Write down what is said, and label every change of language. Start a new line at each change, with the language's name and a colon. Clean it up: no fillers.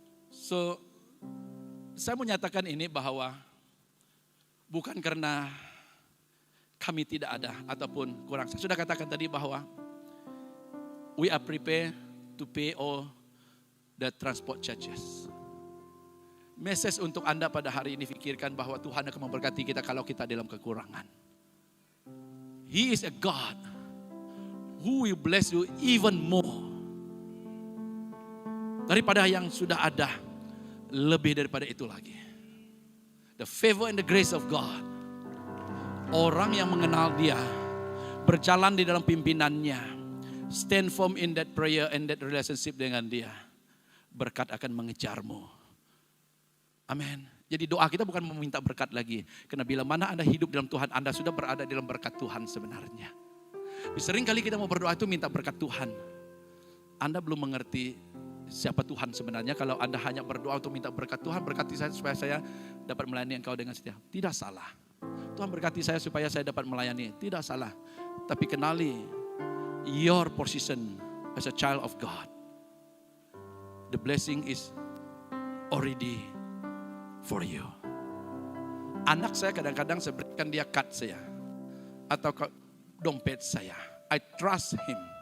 Indonesian: So, saya menyatakan ini bahwa bukan karena kami tidak ada ataupun kurang. Saya sudah katakan tadi bahwa
English: we are prepared to pay all the transport charges.
Indonesian: Message untuk Anda pada hari ini, fikirkan bahwa Tuhan akan memberkati kita kalau kita dalam kekurangan.
English: He is a God who will bless you even more.
Indonesian: Daripada yang sudah ada, lebih daripada itu lagi.
English: The favor and the grace of God.
Indonesian: Orang yang mengenal Dia, berjalan di dalam pimpinannya,
English: stand firm in that prayer and that relationship
Indonesian: dengan Dia, berkat akan mengejarmu. Amin. Jadi doa kita bukan meminta berkat lagi. Karena bila mana Anda hidup dalam Tuhan, Anda sudah berada dalam berkat Tuhan sebenarnya. Sering kali kita mau berdoa itu minta berkat Tuhan. Anda belum mengerti siapa Tuhan sebenarnya. Kalau Anda hanya berdoa untuk minta berkat Tuhan, berkati saya supaya saya dapat melayani Engkau dengan setia. Tidak salah. Tuhan berkati saya supaya saya dapat melayani. Tidak salah. Tapi kenali
English: your position as a child of God. The blessing is already for you.
Indonesian: Anak saya kadang-kadang saya berikan dia kad saya. Atau dompet saya.
English: I trust him.